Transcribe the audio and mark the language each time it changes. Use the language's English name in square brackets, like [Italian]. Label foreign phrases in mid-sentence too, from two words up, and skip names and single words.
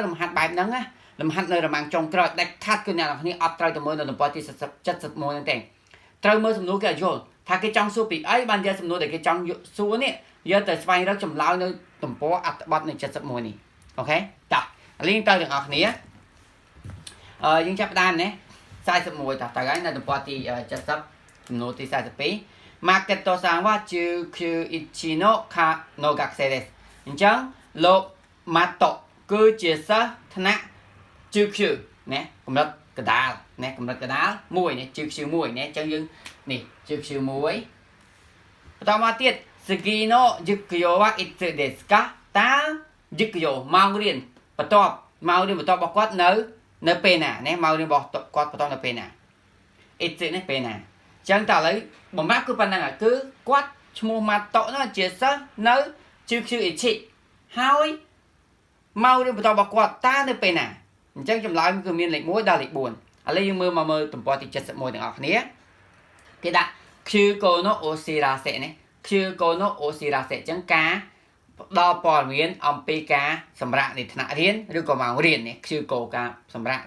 [Khmer] លំហាត់បែបហ្នឹងណាលំហាត់នៅរមាំងចុងក្រោយដាច់ខាត់គឺអ្នកនរគ្នាអត់ត្រូវទៅមើលនៅទំព័រទី71ហ្នឹងទេត្រូវមើលសំណួរគេឲ្យយល់ថាគេចង់សួរពីអីបានយកសំណួរដែលគេចង់សួរនេះយកទៅស្វែងរកចម្លើយនៅទំព័រអត្ថបទនៅ71នេះអូខេតោះលីងទៅទាំងអស់គ្នាយើងចាប់ផ្ដើមណា41តោះទៅហើយនៅទំព័រទី70សំណួរទី42 [Japanese] Maketo さんは 19の科の学生です [Khmer] អញ្ចឹងលោកម៉ាតូគឺជាសិស្សថ្នាក់19ណាកម្រិត កដាលណាកម្រិតកដាល1ណា19ណាអញ្ចឹងយើងនេះ19បន្តមកទៀត [Japanese] 次の授業はいつですか [Khmer] តើ Jukyo ម៉ោងរៀនបន្ទាប់របស់គាត់នៅពេលណាណាម៉ោងរៀនរបស់គាត់បន្តនៅពេលណា itsu នេះពេលណាអញ្ចឹងតើឥឡូវបំរាប់គឺប៉ុណ្្នឹងគឺគាត់ឈ្មោះម៉ាតូនោះជាសិ ស្សនៅ19ហើយម៉ោងរៀនបន្តរបស់គាត់តើនៅពេលណាអញ្ចឹងចម្លើយគឺមានលេខ1ដល់លេខ4ឥឡូវយើងមើលទំព័រទី71ទាំងអស់គ្នាគេដាក់ [Japanese] 休講のお知らせ [Khmer] នេះ [Japanese] 休講のお知らせ [Khmer] អញ្ចឹងការផ្ដល់ព័ត៌មានអំពីការសម្រាកនៃថ្នាក់រៀនឬក៏ម៉ោងរៀននេះ Kyuko ការសម្រាកនៃ